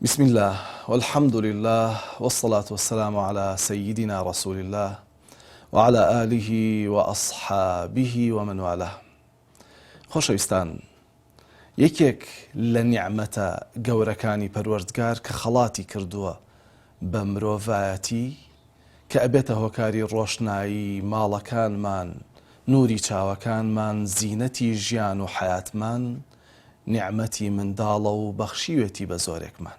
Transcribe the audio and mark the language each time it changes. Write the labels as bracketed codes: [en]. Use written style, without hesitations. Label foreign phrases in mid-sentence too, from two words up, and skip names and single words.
[ar] بسم الله والحمد لله والصلاة والسلام على سيدنا رسول الله وعلى آله وأصحابه ومن والاه. [ckb] خۆشەویستان، یەکێک لە نیعمەتە گەورەکانی پەروەردگار کە خەڵاتی کردووە بە مرۆڤایەتی کە ئەبێتە هۆکاری ڕۆشنایی ماڵەکانمان، نووری چاوەکانمان، زینەتی ژیان و حەیاتمان، نیعمەتی منداڵە و بەخشیوێتی بە زۆرێکمان.